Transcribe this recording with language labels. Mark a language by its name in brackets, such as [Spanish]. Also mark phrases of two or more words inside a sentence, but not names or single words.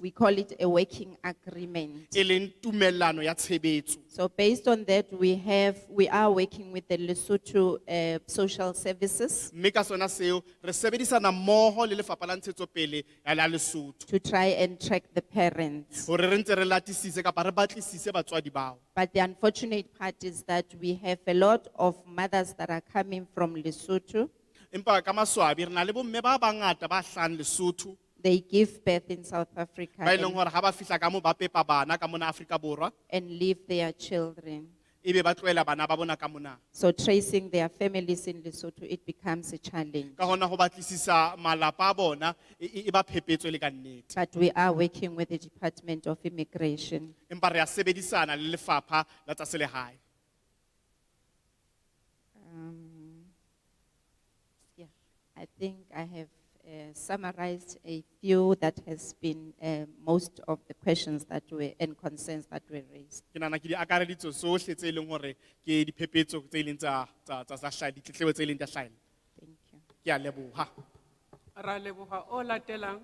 [English] We call it a working agreement. [Southern Sotho] E leng tumellano ya tshebetso. [English] So based on that, we are working with the Lesotho Social Services [Southern Sotho] Mme ka sona seo re sebedisana mmoho le lefapha la ntshetsopele ya la Lesotho. [English] to try and track the parents. [Southern Sotho] Hore re ntse re latisise kapa re batlisise batswadi bao. [English] But the unfortunate part is that we have a lot of mothers that are coming from Lesotho. [Southern Sotho] Empa ka maswabi re na le bomme ba bangata ba hlang Lesotho. [English] They give birth in South Africa [Southern Sotho] Ba ileng hore ha ba fihla ka mo ba pepa bana ka mona Afrika Borwa. [English] and leave their children. [Southern Sotho] Ebe ba tloela bana ba bona ka mona. [English] So tracing their families in Lesotho, it becomes a challenge. [Southern Sotho] Ka hona ho batlisisa malapa a bona e ba phephetso le ka nnete. [English] But we are working with the Department of Immigration. [Southern Sotho] Empa re a sebedisana le lefapha la tsa selehae. [English] Yeah, I think I have summarized a few that has been most of the questions that were and concerns that were raised. [Southern Sotho] Ke nahana ke di akareditse sohle tse leng hore ke diphephetso tse leng tsa hlaha ditletlebo tse leng tsa hlaha. [English] Thank you. [Southern Sotho] Ke a leboha. Ra leboha o latelang.